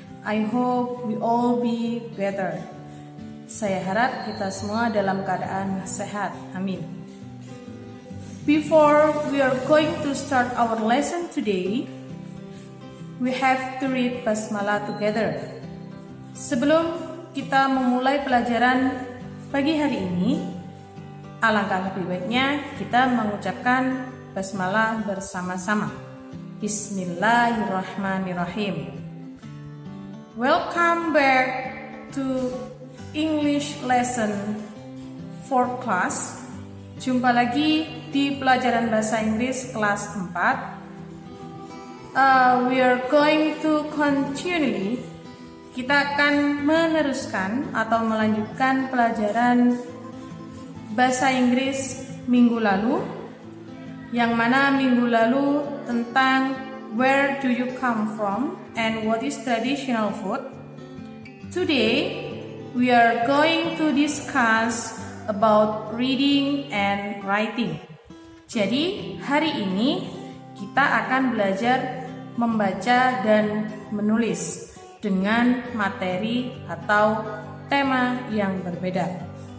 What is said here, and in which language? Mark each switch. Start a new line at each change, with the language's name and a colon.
English: I hope we all be better.
Indonesian: Saya harap kita semua dalam keadaan sehat. Amin.
English: Before we are going to start our lesson today, we have to read Basmalah together.
Indonesian: Sebelum kita memulai pelajaran pagi hari ini, alangkah lebih baiknya kita mengucapkan Basmalah bersama-sama.
English: Bismillahirrahmanirrahim. Welcome back to English lesson 4 class.
Indonesian: Jumpa lagi di pelajaran bahasa Inggris kelas 4.
English: We are going to continue.
Indonesian: Kita akan meneruskan atau melanjutkan pelajaran bahasa Inggris minggu lalu, yang mana minggu lalu tentang
English: where do you come from and what is traditional food. Today we are going to discuss about reading and writing.
Indonesian: Jadi hari ini kita akan belajar membaca dan menulis dengan materi atau tema yang berbeda.